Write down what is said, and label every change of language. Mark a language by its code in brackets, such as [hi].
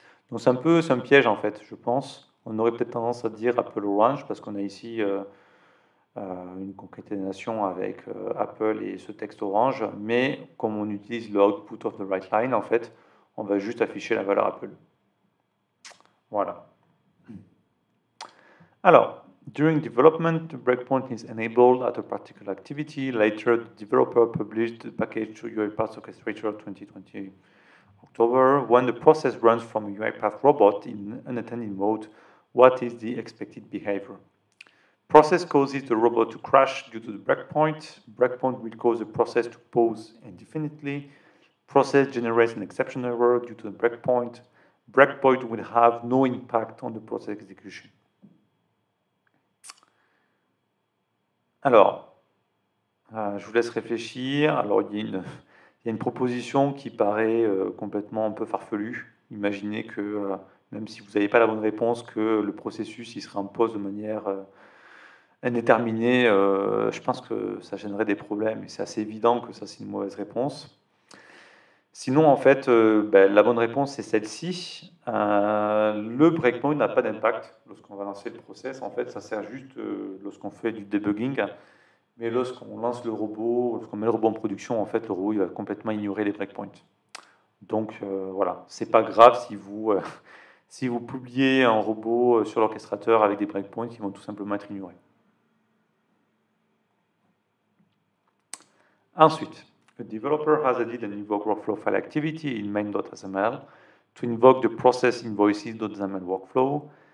[fr] Donc c'est un piège en fait, je pense. On aurait peut-être tendance à dire Apple Orange parce qu'on a ici une concaténation avec Apple et ce texte orange, mais comme on utilise le [en] output of the write line, [fr] en fait, on va juste afficher la valeur Apple. Voilà. [en] Alors, during development, the breakpoint is enabled at a particular activity. Later, the developer published the package to UiPath Orchestrator 2020 October. When the process runs from a UiPath robot in unattended mode, what is the expected behavior? Process causes the robot to crash due to the breakpoint. Breakpoint will cause the process to pause indefinitely. Process generates an exception error due to the breakpoint. Breakpoint will have no impact on the process execution. [fr] Alors, je vous laisse réfléchir. Alors, il y a une proposition qui paraît complètement un peu farfelue. Imaginez que, même si vous n'avez pas la bonne réponse, que le processus il serait en pause de manière indéterminée. Je pense que ça gênerait des problèmes. Et c'est assez évident que ça, c'est une mauvaise réponse. Sinon, en fait, la bonne réponse, c'est celle-ci. Le breakpoint n'a pas d'impact lorsqu'on va lancer le process. En fait, ça sert juste lorsqu'on fait du debugging. Mais lorsqu'on lance le robot, lorsqu'on met le robot en production, en fait, le robot il va complètement ignorer les breakpoints. Donc, voilà. C'est pas grave si vous publiez un robot sur l'orchestrateur avec des breakpoints qui vont tout simplement être ignorés. [en] Ensuite, a developer has added an invoke workflow file activity in main.xml to invoke the process invoices.xml workflow.